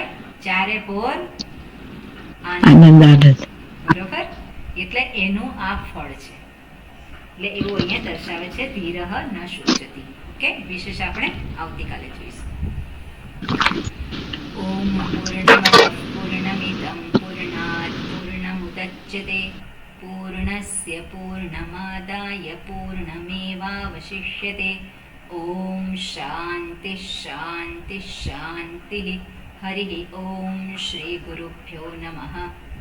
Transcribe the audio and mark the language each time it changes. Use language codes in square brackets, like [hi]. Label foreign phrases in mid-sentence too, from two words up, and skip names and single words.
[gu] ચારે પોર આનંદ. આનંદ આનંદ. બરોબર? એટલે એનું આ ફળ છે. એટલે એવું અહીંયા દર્શાવે છે [sa] धीरः न शोचति. [gu] ઓકે, વિશેષ આપણે આવતીકાલે જોઈશું. [sa] ओम पूर्णमद पूर्णमिदं पूर्णात पूर्णमुदच्यते पूर्णस्य पूर्णमादाय पूर्णमेवावशिष्यते। ॐ शान्ति शान्ति शान्तिः। हरिः ॐ श्रीगुरुभ्यो नमः।